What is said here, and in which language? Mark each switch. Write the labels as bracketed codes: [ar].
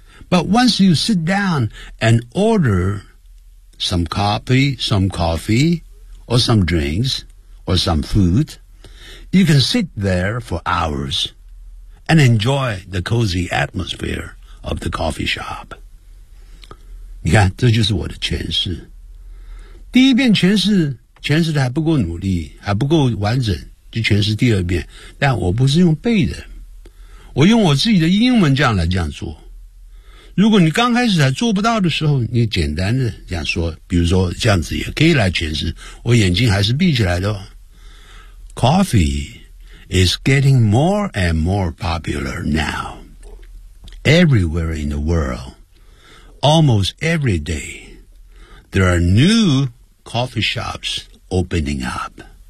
[en] But once you sit down and order some coffee, or some drinks, or some food, you can sit there for hours and enjoy the cozy atmosphere of the coffee shop. [zh] 你看，这就是我的诠释。第一遍诠释的还不够努力，还不够完整，就诠释第二遍。但我不是用背的，我用我自己的英文这样做。如果你刚开始还做不到的时候，你简单的这样说，比如说这样子也可以来诠释。我眼睛还是闭起来的哦。 [en] Coffee is getting more and more popular now. Everywhere in the world, almost every day, there are new coffee shops opening up.